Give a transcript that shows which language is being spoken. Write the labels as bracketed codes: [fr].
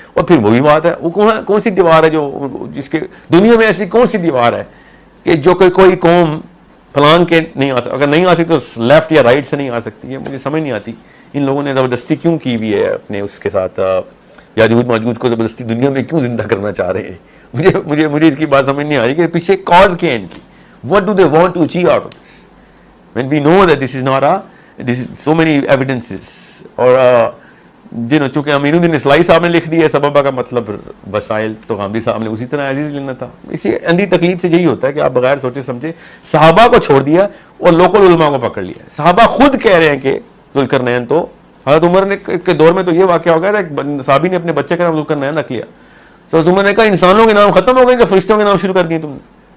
[ur] اور پھر وہی بات ہے، وہ کون سی دیوار ہے جو جس کے دنیا میں ایسی کون سی دیوار ہے کہ جو کوئی قوم پلان کے نہیں آ سکتی؟ اگر نہیں آ سکتی تو لیفٹ یا رائٹ سے نہیں آ سکتی. یہ مجھے سمجھ نہیں آتی ان لوگوں نے زبردستی کیوں کی ہوئی ہے اپنے اس کے ساتھ، یاجوج ماجوج کو زبردستی دنیا میں کیوں زندہ کرنا چاہ رہے ہیں. مجھے اس کی بات سمجھ نہیں آ رہی کہ پیچھے کاز کیا ہے ان کی. [en] What do they want to achieve out of this? When we know that this is not this is so many evidences. [ur] اور چونکہ امین الدین اصلاحی صاحب نے لکھ دی ہے سببہ کا مطلب وسائل، تو غامدی صاحب نے اسی طرح عزیز لینا تھا. اسی اندھی تقلید سے یہی ہوتا ہے کہ آپ بغیر سوچے سمجھے صحابہ کو چھوڑ دیا اور لوکل علماء کو پکڑ لیا. صحابہ خود کہہ رہے ہیں کہ ذوالقرنین تو حضرت عمر نے کے دور میں تو یہ واقعہ ہو گیا تھا، ایک صحابی نے اپنے بچے کا نام ذوالقرنین رکھ لیا تو حضرت عمر نے کہا انسانوں کے نام ختم ہو گئے کہ فرشتوں کے نام شروع کر دیے تم نے.